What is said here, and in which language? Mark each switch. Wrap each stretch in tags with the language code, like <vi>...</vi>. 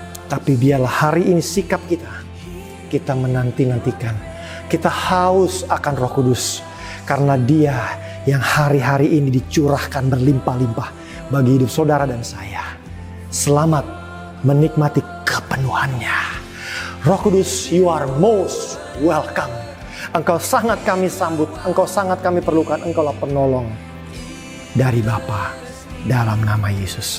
<id>Tapi biarlah hari ini sikap kita menanti-nantikan. Kita haus akan Roh Kudus. Karena Dia yang hari-hari ini dicurahkan berlimpah-limpah bagi hidup saudara dan saya. Selamat menikmati kepenuhannya.</id> <en>Roh Kudus, you are most welcome.</en> <id>Engkau sangat kami sambut, Engkau sangat kami perlukan. Engkaulah penolong dari Bapa dalam nama Yesus.</id>